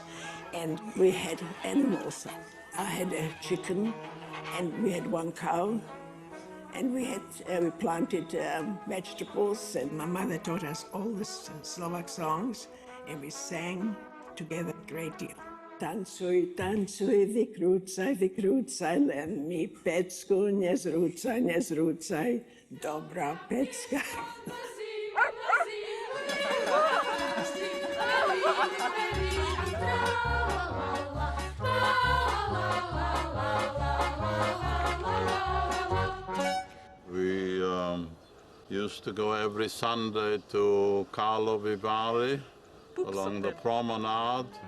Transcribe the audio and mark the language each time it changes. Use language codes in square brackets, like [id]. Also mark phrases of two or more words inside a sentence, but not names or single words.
[en] And we had animals. I had a chicken, and we had one cow. And we planted vegetables, and my mother taught us all the Slovak songs, and we sang together a great deal. [sk] Tancuj, tancuj, vykrúcaj, len mi pecku nezrúcaj, dobrá pecka. [en] We used to go every Sunday to Karlovy Vary along the promenade.